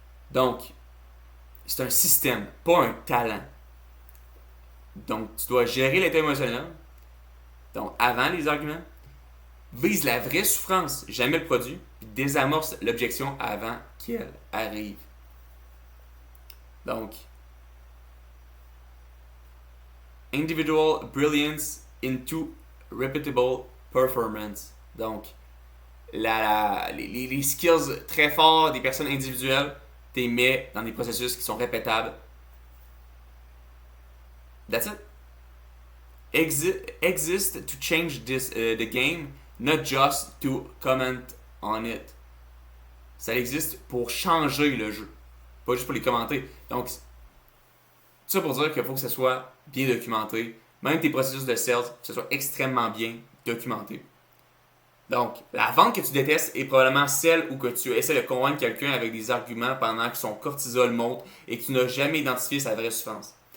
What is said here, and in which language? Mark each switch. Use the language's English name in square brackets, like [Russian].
[French] Donc, c'est un système, pas un talent. Donc, tu dois gérer l'état émotionnel. Donc, avant les arguments, vise la vraie souffrance, jamais le produit, puis désamorce l'objection avant qu'elle arrive. [English] Donc, individual brilliance into repeatable performance. [French] Donc, les skills très forts des personnes individuelles, tu les mets dans des processus qui sont répétables. [English] That's it. Exist to change the game, not just to comment on it. [French] Ça existe pour changer le jeu, pas juste pour les commenter. Donc, ça pour dire qu'il faut que ce soit bien documenté. Même tes processus de sales, que ce soit extrêmement bien documenté. Donc, la vente que tu détestes est probablement celle où que tu essaies de convaincre quelqu'un avec des arguments pendant que son cortisol monte et que tu n'as jamais identifié sa vraie souffrance.